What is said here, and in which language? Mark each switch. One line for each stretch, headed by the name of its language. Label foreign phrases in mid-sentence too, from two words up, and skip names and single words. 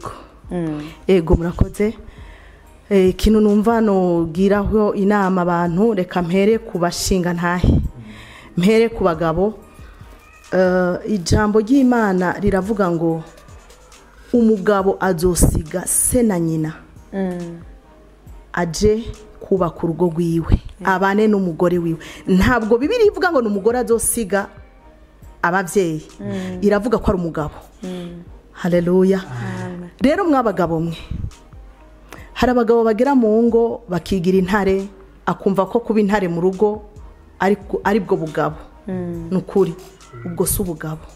Rundi: ego murakoze ikintu numva nogiraho inama abantu reka mpere ku bashinga ntahe mpere ku bagabo ijambo ry'Imana riravuga ngo umugabo azosiga se na nyina aje kubaka urugo rwiwe abane n'umugore wiwe ntabwo Bibiliya ivuga ngo n'umugore azosiga ababyeyi iravuga ko ari umugabo haleluya rero mwabagabo mwe hari abagabo bagera mu ngo bakigira intare akumva ko kuba intare mu rugo ari bwo bugabo nukuri ubwo si ubugabo